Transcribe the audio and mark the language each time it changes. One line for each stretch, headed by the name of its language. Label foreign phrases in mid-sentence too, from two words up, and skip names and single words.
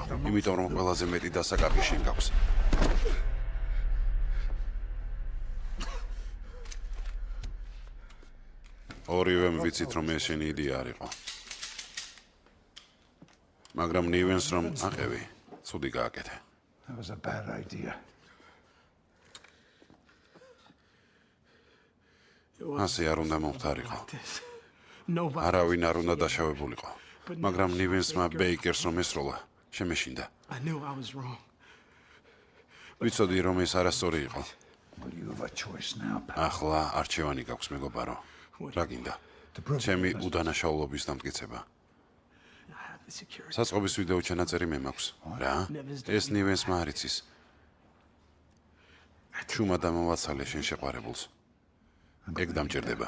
Georgian: იმიტომ რომ ყველაზე მეტი დასაკარგი შენ გაქვს. ორივემ ვიცით რომ ეს შენი იდეა არ იყო. მაგრამ ნივენს რომ აყევი, ცუდი გააკეთე.
English: That was a bad idea.
Georgian: ასე არ უნდა მომხდარიყო. არავინ არ უნდა დაშავებულიყო. მაგრამ ნივენსმა ბეიკერს რომ ესროლა, შემეშინდა. ვიცოდი რომ ეს არასწორი იყო.
English: But you have a choice now, pal.
Georgian: ახლა არჩევანი გაქვს მეგობარო. რა გინდა? ჩემი უდანაშაულობის დამტკიცება. საწყობის ვიდეო ჩანაწერი მე მაქვს. რა? ეს ნივენსმა არ იცის. ჩუმა დამოვაცალე შენ შეყვარებულს. ეგ დამჭირდება.